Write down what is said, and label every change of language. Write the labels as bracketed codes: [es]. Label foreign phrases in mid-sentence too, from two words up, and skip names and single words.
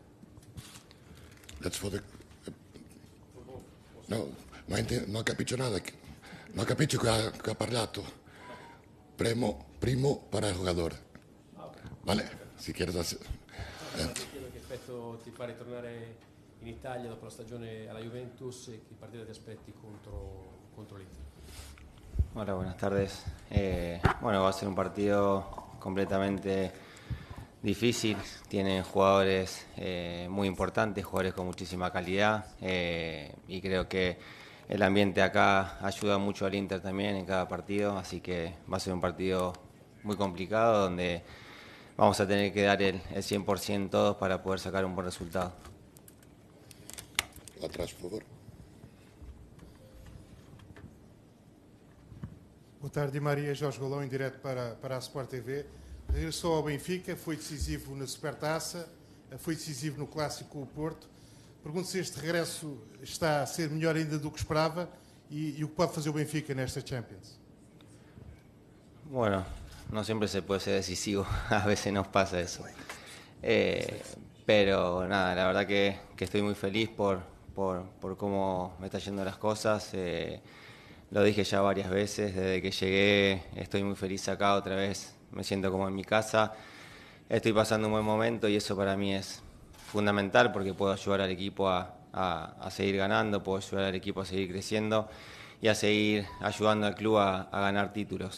[en] That's for the... [it] No, non capisco nada. Non capisco che ha parlato. Primo para il giocatore. Okay. [es] Vale? Si quieres hacer... [it] Chiedo che effetto ti fa ritornare in Italia dopo la stagione alla Juventus e che partita ti aspetti contro l'Inter. [es] Hola, buenas tardes. Bueno, va a ser un partido completamente difícil. Tienen jugadores muy importantes, jugadores con muchísima calidad y creo que el ambiente acá ayuda mucho al Inter también en cada partido, así que va a ser un partido muy complicado donde vamos a tener que dar el 100% todos para poder sacar un buen resultado. Atrás, por favor. [pt] Boa tarde, Di Maria. Jorge Golão, em direto para a Sport TV. Regressou ao Benfica, foi decisivo na Supertaça, foi decisivo no Clássico com o Porto. Pergunto se este regresso está a ser melhor ainda do que esperava e o que pode fazer o Benfica nesta Champions. [es] Bueno, no siempre se puede ser decisivo, a veces nos pasa eso. Pero nada, la verdad que estoy muy feliz por cómo me están yendo las cosas. Lo dije ya varias veces, desde que llegué estoy muy feliz acá otra vez, me siento como en mi casa, estoy pasando un buen momento y eso para mí es fundamental porque puedo ayudar al equipo a seguir ganando, puedo ayudar al equipo a seguir creciendo y a seguir ayudando al club a ganar títulos.